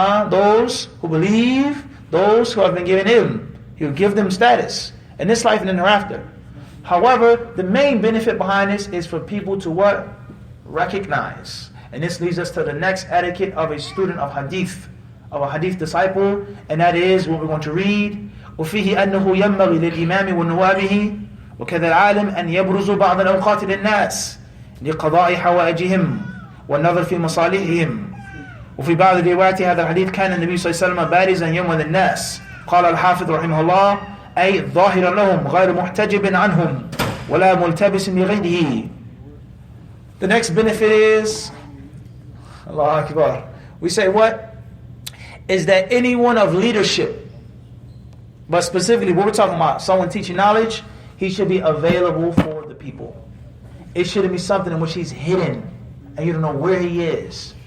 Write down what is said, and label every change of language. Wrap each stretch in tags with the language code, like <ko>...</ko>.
<en>Those who believe, those who have been given ilm, He will give them status in this life and in the hereafter. However, the main benefit behind this is for people to what? Recognize. And this leads us to the next etiquette of a student of hadith, of a hadith disciple, and that is what we're going to read.</en> <ar>وفيه أنه ينبغي للإمام ونوابه وكذا العالم أن يبرزوا بعض الأوقات للناس لقضاء حوائجهم والنظر في مصالحهم. وفي بعض الروايات هذا الحديث كان النبي صلى الله عليه وسلم بارزا يوم للناس. قال الحافظ رحمه الله أي ظاهرا لهم غير محتجب عنهم ولا ملتبس لغيره.</ar> <en>The next benefit is, Allah Akbar, we say what? Is that anyone of leadership, but specifically what we're talking about, someone teaching knowledge, he should be available for the people. It shouldn't be something in which he's hidden and you don't know where he is.</en>